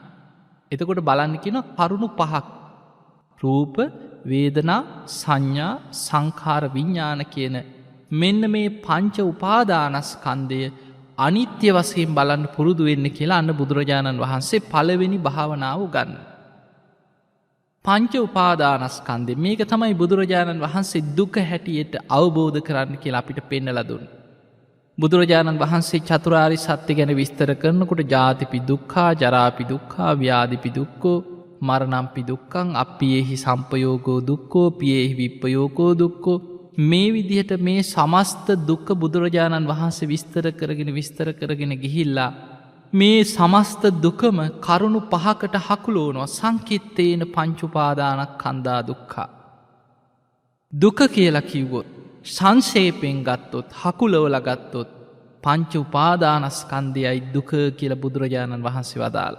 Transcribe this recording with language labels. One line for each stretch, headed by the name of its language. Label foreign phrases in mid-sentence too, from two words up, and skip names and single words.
Sinhala: එතකොට බලන්න කියන කරුණු පහක් රූප වේදනා සංඥා සංඛාර විඤ්ඤාණ කියන මෙන්න මේ පංච උපාදානස්කන්ධය අනිත්‍ය වශයෙන් බලන්න පුරුදු වෙන්න කියලා අන්න බුදුරජාණන් වහන්සේ පළවෙනි භාවනාව ගන්න. පංච උපාදානස්කන්ධය මේක තමයි බුදුරජාණන් වහන්සේ දුක හැටියට අවබෝධ කරන්න කියලා අපිට පෙන්නලා දුන්නේ. බුදුරජාණන් වහන්සේ චතුරාර්ය සත්‍ය ගැන විස්තර කරනකොට
Pali: ජාතිපි දුක්ඛා, ජරාපි දුක්ඛා, ව්‍යාධිපි දුක්ඛෝ, මරණම්පි දුක්ඛං, අප්පියේහි සම්පයෝගෝ දුක්ඛෝ, පියේහි විප්පයෝගෝ දුක්ඛෝ,
Sinhala: මේ විදිහට මේ සමස්ත දුක්ඛ බුදුරජාණන් වහන්සේ විස්තර කරගෙන ගිහිල්ලා මේ සමස්ත දුකම කරුණු පහකට හකුලෝනවා.
Pali: සංකිත්තේන පංච උපාදානස්කන්ධා දුක්ඛා.
Sinhala: දුක කියලා කිව්වොත් සංක්ෂේපයෙන් ගත්තොත්, හකුලවලා ගත්තොත් පංච උපාදානස්කන්ධයයි දුක කියලා බුදුරජාණන් වහන්සේ වදාළා.